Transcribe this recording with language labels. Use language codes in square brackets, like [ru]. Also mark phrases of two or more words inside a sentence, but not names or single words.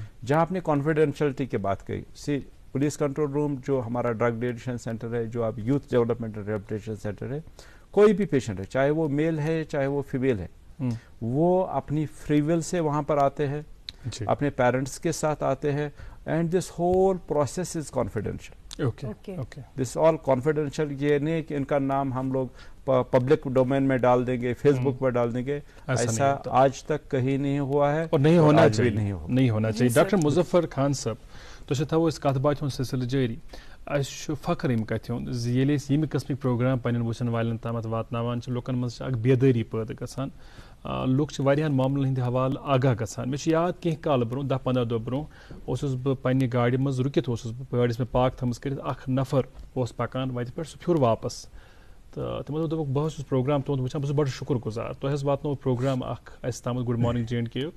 [ur] جہاں آپ نے کانفیڈینشلٹی کی بات کہی, [en] police control room [ur] جو ہمارا [en] drug deaddiction centre [ur] ہے, جو اب [en] youth development and rehabilitation centre [ur] ہے, کوئی بھی پیشنٹ ہے چاہے وہ میل ہے چاہے وہ فیمیل ہے, وہ اپنی [en] free will [ur] سے وہاں پر آتے ہیں, اپنے پیرنٹس کے ساتھ آتے ہیں, [en] and this whole process is confidential. this all confidential. [ur] یہ نہیں کہ ان کا نام ہم لوگ [en] public domain [ur] میں ڈال دیں گے, فیس بک پر ڈال دیں گے, ایسا آج تک کہیں نہیں ہوا ہے اور نہیں ہونا چاہیے, نہیں ہونا چاہیے. ڈاکٹر مظفر خان صاحب, [ks] تُہۍ تھاوو اس کتھ باتہِ ہُنٛد سلسلہٕ جٲری. اَسہِ فخر امہِ کتھِ ہُنٛد زِ ییٚلہِ أسۍ ییٚمہِ قٕسمٕکۍ پروگرام پننٮ۪ن وٕچھن والٮ۪ن تامتھ واتناوان چھِ, لُکن منٛز چھِ اکھ بیدٲری پٲدٕ گژھان, لُکھ چھِ واریاہن معاملن ہٕنٛدِ حوالہٕ آگاہ گژھان. مےٚ چھُ یاد کینٛہہ کالہٕ برونٛہہ 10-15 دۄہ برونٛہہ اوسُس بہٕ پننہِ گاڑِ منٛز رُکِتھ اوسُس بہٕ, گاڑِ ٲس مےٚ پارک تھٲمٕژ کٔرِتھ, اکھ نفر اوس پکان وتہِ پٮ۪ٹھ, سُہ پھیوٗر واپس, تہٕ تِمو دوٚپُکھ بہٕ حظ چھُس پروگرام تُہُنٛد وٕچھان, بہٕ چھُس بڑٕ شُکر گُزار, تۄہہِ حظ واتنوو پروگرام اکھ اَسہِ تامتھ گُڈ مارنِنٛگ JNK یُک.